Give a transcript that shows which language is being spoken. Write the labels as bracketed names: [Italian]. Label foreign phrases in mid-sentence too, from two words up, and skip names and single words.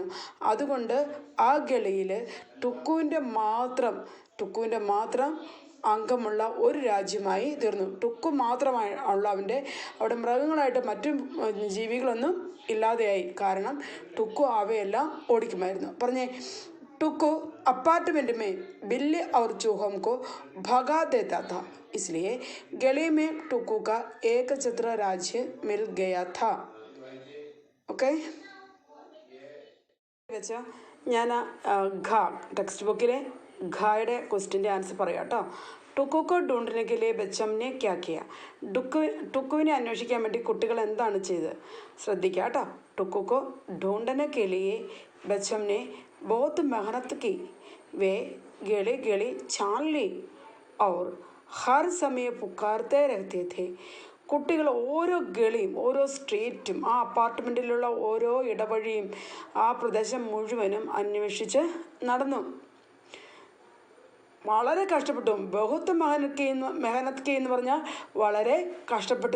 [Malayalam] അതുകൊണ്ട് ആ ഗളിയിൽ ടുക്കുവിൻ്റെ മാത്രം അംഗമുള്ള ഒരു രാജ്യമായി തീർന്നു. ടുക്കു മാത്രമായി ഉള്ള അവിടെ മൃഗങ്ങളായിട്ട് മറ്റു ജീവികളൊന്നും ഇല്ലാതെയായി. കാരണം ടുക്കു അവയെല്ലാം ഓടിക്കുമായിരുന്നു. [Hindi] പറഞ്ഞേ, ടുക്കു अपार्टमेंट में बिल्ली और चूहों को भगा देता था, इसलिए गली में टुक्कू का एक छत्र राज्य मिल गया था. [Malayalam] ഓക്കെ. വെച്ചാൽ ഞാൻ ടെക്സ്റ്റ് ബുക്കിലെ ഘായുടെ ക്വസ്റ്റിൻ്റെ ആൻസർ പറയാം കേട്ടോ. [Hindi] टुक्कू को ढूंढने के लिए बच्चों ने क्या किया. [Malayalam] ടുക്കുവിനെ അന്വേഷിക്കാൻ വേണ്ടി കുട്ടികൾ എന്താണ് ചെയ്തത്? ശ്രദ്ധിക്കുക കേട്ടോ. [Hindi] ടുക്കുക്കോ ढूंढने के लिए बच्चों ने बहुत मेहनत की. वे गली गली छान ली और हर समय पुकारते रहते थे. [Malayalam] കുട്ടികൾ ഓരോ ഗളിയും ഓരോ സ്ട്രീറ്റും ആ അപ്പാർട്ട്മെൻറ്റിലുള്ള ഓരോ ഇടവഴിയും ആ പ്രദേശം മുഴുവനും അന്വേഷിച്ച് നടന്നു. വളരെ കഷ്ടപ്പെട്ടു. [Hindi] बहुत मेहनत की [Malayalam] എന്ന് പറഞ്ഞാൽ വളരെ കഷ്ടപ്പെട്ടു.